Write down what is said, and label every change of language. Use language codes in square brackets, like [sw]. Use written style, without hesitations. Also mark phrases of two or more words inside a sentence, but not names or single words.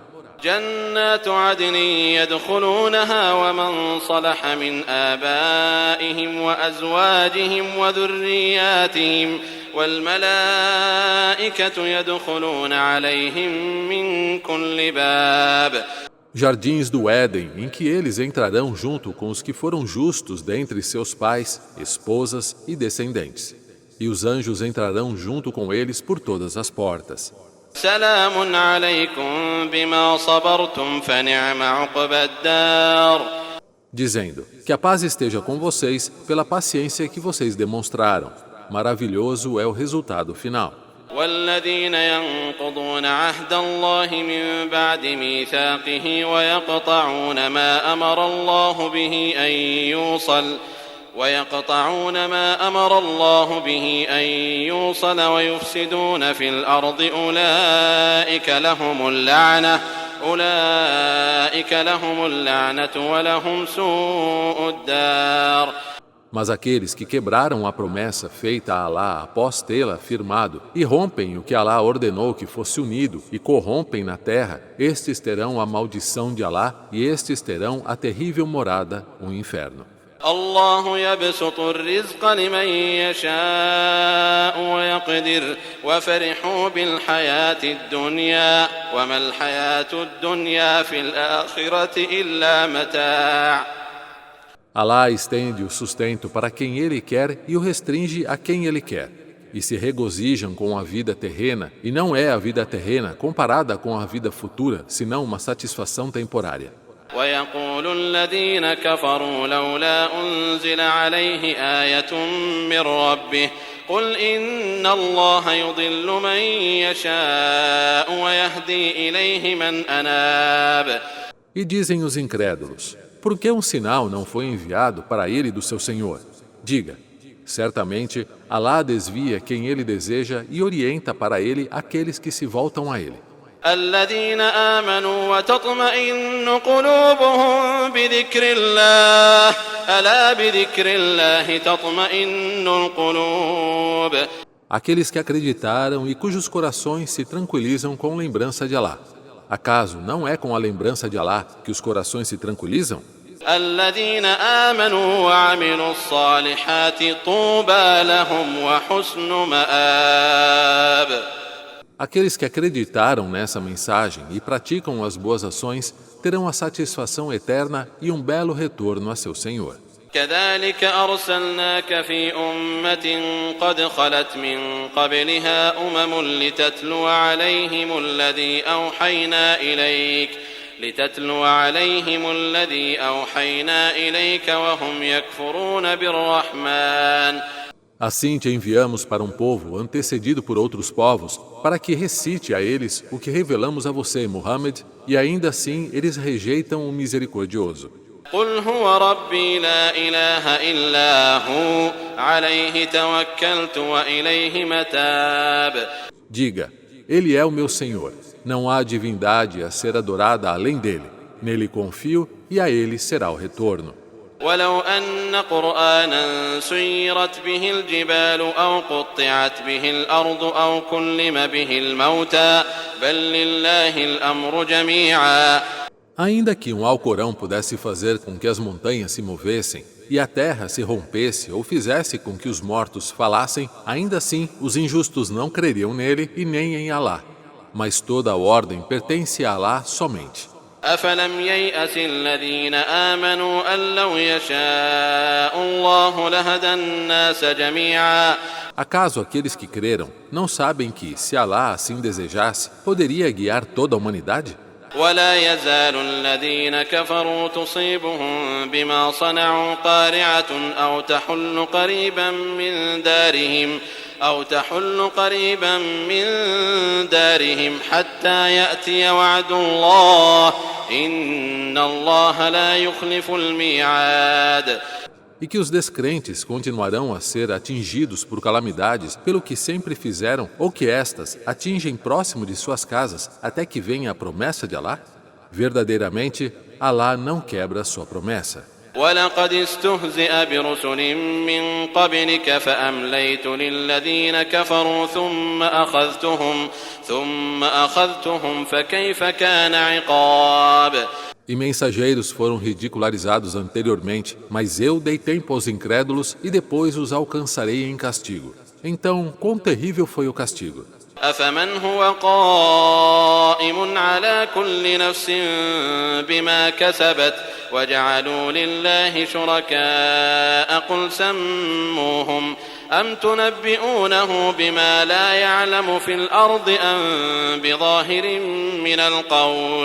[ar] جنات عدن يدخلونها ومن صلح من آبائهم وأزواجهم وذرياتهم والملائكة يدخلون عليهم من كل باب. [pt] Jardins do Éden, em que eles entrarão junto com os que foram justos dentre seus pais, esposas e descendentes. E os anjos entrarão junto com eles por todas as portas. [ar] سلام عليكم بما صبرتم فنعم عقبى الدار. [pt] Dizendo, que a paz esteja com vocês pela paciência que vocês demonstraram. Maravilhoso é o resultado final. [ar] والذين ينقضون عهد الله من بعد ميثاقه ويقطعون ما أمر الله به أن يوصل ويفسدون في الأرض أولئك لهم اللعنة ولهم سوء الدار. [pt] Mas aqueles que quebraram a promessa feita a Alá após tê-la firmado e rompem o que Alá ordenou que fosse unido e corrompem na terra, estes terão a maldição de Alá e estes terão a terrível morada, o inferno. [ar] الله يبسط الرزق لمن يشاء ويقدر وفرحوا بالحياة الدنيا وما الحياة الدنيا في الآخرة إلا متاع. [pt] Alá estende o sustento para quem Ele quer e o restringe a quem Ele quer. E se regozijam com a vida terrena, e não é a vida terrena comparada com a vida futura, senão uma satisfação temporária. [ar] ويقول الذين كفروا لولا أنزل عليه آية من ربه قل إن الله يضل من يشاء ويهدي إليه من أناب. [pt] E dizem os incrédulos, por que um sinal não foi enviado para ele do seu Senhor? Diga, certamente Alá desvia quem Ele deseja e orienta para Ele aqueles que se voltam a Ele. [ar] الذين آمنوا وتطمئن قلوبهم بذكر الله ألا بذكر الله تطمئن القلوب. [pt] Aqueles que acreditaram e cujos corações se tranquilizam com lembrança de Alá. Acaso não é com a lembrança de Alá que os corações se tranquilizam? [ar] الذين آمنوا وعملوا الصالحات طوبى لهم وحسن مآب. [pt] Aqueles que acreditaram nessa mensagem e praticam as boas ações terão a satisfação eterna e um belo retorno a seu Senhor. [ar] كذلك أرسلناك في أمة قد خلت من قبلها لتتلو عليهم الذي أوحينا إليك وهم يكفرون بالرحمن. [pt] Assim te enviamos para um povo antecedido por outros povos, para que recite a eles o que revelamos a você, Muhammad, e ainda assim eles rejeitam o misericordioso. [ar] قل هو ربي لا إله إلا هو عليه توكلت وإليه متاب. [pt] Diga, Ele é o meu Senhor, não há divindade a ser adorada além dele. Nele confio e a ele será o retorno. [ar] ولو أن قرآنا سيرت به الجبال أو قطعت به الأرض أو كلم به الموتى بل لله الأمر جميعا. [pt] Ainda que um Alcorão pudesse fazer com que as montanhas se movessem e a terra se rompesse ou fizesse com que os mortos falassem, ainda assim os injustos não creriam nele e nem em Alá. Mas toda a ordem pertence a Alá somente. [ar] أفلم ييأس الذين آمنوا أن لو يشاء الله لهدى الناس جميعا. [pt] Acaso aqueles que creram não sabem que, se Alá assim desejasse, poderia guiar toda a humanidade? [ar] ولا يزال الذين كفروا تصيبهم بما صنعوا قارعة أو تحل قريبا من دارهم حتى يأتي وعد الله إن الله لا يخلف الميعاد. [pt] E que os descrentes continuarão a ser atingidos por calamidades pelo que sempre fizeram, ou que estas atingem próximo de suas casas até que venha a promessa de Alá? Verdadeiramente, Alá não quebra sua promessa. [ar] وَلَقَدِ اسْتُهْزِئَ بِرُسُلٍ مِّن قَبْلِكَ فَأَمْلَيْتُ لِلَّذِينَ كَفَرُوا ثُمَّ أَخَذْتُهُمْ فَكَيْفَ كَانَ عِقَابِ. [pt] E mensageiros foram ridicularizados anteriormente, mas eu dei tempo aos incrédulos e depois os alcançarei em castigo. Então, quão terrível foi o castigo! [ar] أَفَمَنْ هُوَ قَائِمٌ عَلَى كُلِّ نَفْسٍ بِمَا كَسَبَتْ وَجَعَلُوا لِلَّهِ شُرَكَاءَ قُلْ سَمُّوهُمْ أَمْ تُنَبِّئُونَهُ بِمَا لَا يَعْلَمُ فِي الْأَرْضِ أَمْ بِظَاهِرٍ مِّنَ الْقَوْلِ.